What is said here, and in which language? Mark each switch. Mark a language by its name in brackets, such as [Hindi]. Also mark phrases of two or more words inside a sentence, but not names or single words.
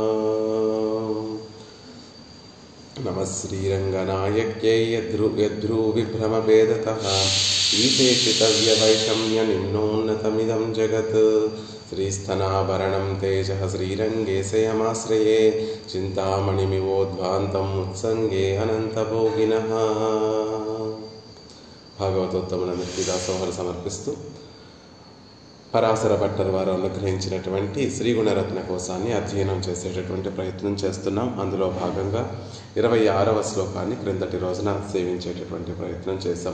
[Sanskrit] नमः श्रीरङ्गनायक्यै यद्ध्रुविभ्रमभेदतः ईशेषितव्यवैषम्यनिम्नोन्नतमिदं जगत्। श्रीस्थनाभरणं तेजः श्रीरङ्गेशयमाश्रये चिन्तामणिमिवोद्भान्तम् उत्सङ्गे अनन्तभोगिनः। [Telugu] భాగవతోత్తముల నిత్యదాసోహర సమర్పిస్తూ పరాశర భట్టర్ వారు అనుగ్రహించినటువంటి శ్రీగుణరత్న కోశాన్ని అధ్యయనం చేసేటటువంటి ప్రయత్నం చేస్తున్నాం. అందులో భాగంగా 26వ శ్లోకాన్ని క్రిందటి రోజున సేవించేటటువంటి ప్రయత్నం చేశాం.